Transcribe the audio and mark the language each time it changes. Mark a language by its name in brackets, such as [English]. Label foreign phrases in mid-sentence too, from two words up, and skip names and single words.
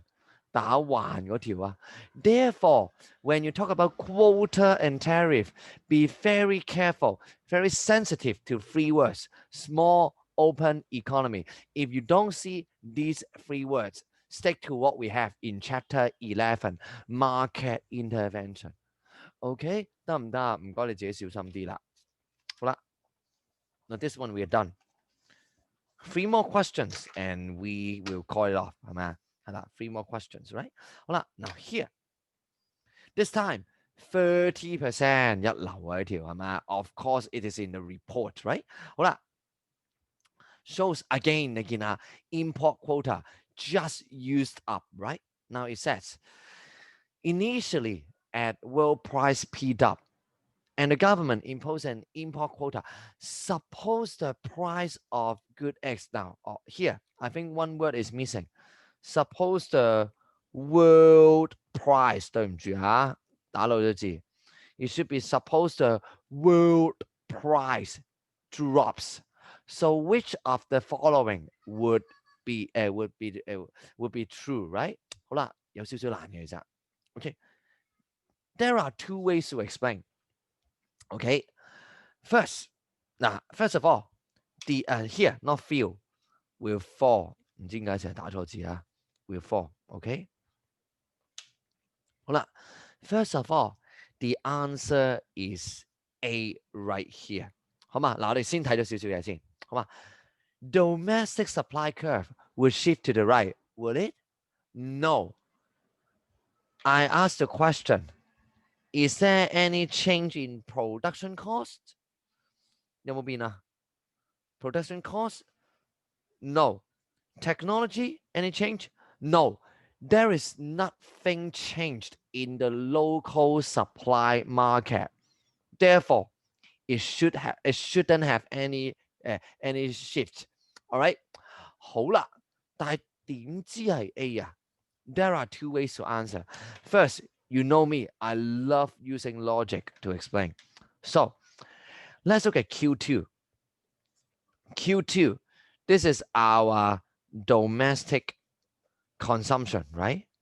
[Cantonese] 打橫嗰條啊 [English] Therefore, when you talk about quota and tariff, be very careful, very sensitive to 3 words. Small open economy. If you don't see these 3 words, stick to what we have in chapter 11, market intervention. [Cantonese] OK， 得唔得？唔該你自己小心啲啦。好啦， [English] now this one we are done. 3 more questions and we will call it off， [Cantonese] 係咪啊？ [English] 係啦 ，3 more questions， right？ 好啦 ，now here this time 30% [Cantonese] 一流啊呢條係咪 [English] ？Of course it is in the report，right？好啦 ，shows again [Cantonese] 你見啊 [English] ，import quota just used up，right？ Now it says initially at world price P-dub and the government imposed an import quota. Suppose the price of good eggs now, here, I think 1 word is missing. Suppose the world price, [Cantonese] 對唔住嚇，打漏咗字。 [English] It should be suppose the world price drops. So which of the following would be true, right? [Cantonese] 好啦，有少少難嘅其實。 [English] Okay, there are 2 ways to explain. Okay, first of all, the here not feel will fall. [Cantonese] 唔知點解成日打錯字啊 [English] will fall. Okay, 好啦 first of all, the answer is A right here. [Cantonese] 好嘛，嗱我哋先睇咗少少嘢先，好嘛 [English] domestic supply curve will shift to the right. Will it? No. I asked the question, is there any change in production cost? [Cantonese] 有冇變啊 [English] Production cost? No. Technology? Any change? No. There is nothing changed in the local supply market. Therefore, it shouldn't have any shift. All right? [Cantonese] 好啦，但係點知係 A 啊 [English] There are 2 ways to answer. First, you know me, I love using logic to explain. So, let's look at Q2. Q2, this is our domestic consumption, right?